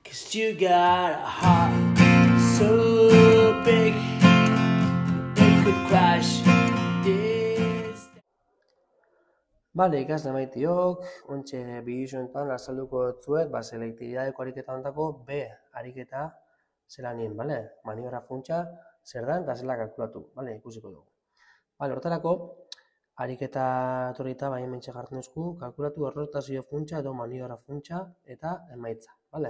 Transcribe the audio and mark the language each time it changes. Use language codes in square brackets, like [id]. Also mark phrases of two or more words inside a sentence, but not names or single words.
[en] 'Cause you got a heart so big it could crash this. [eu] Bale, ikasle maitiok, ontxe bidizioetan azalduko dutzuet, selektibidadeko ariketa hontako B ariketa zelanien, bale? Maniobra funtsa zer dan eta zela kalkulatu, bale? Ikusiko dugu. Bale, hortarako, ariketa etorrita bai hementxe jartzen duzku, kalkulatu errotazio funtsa edo maniobra funtsa eta emaitza, bale?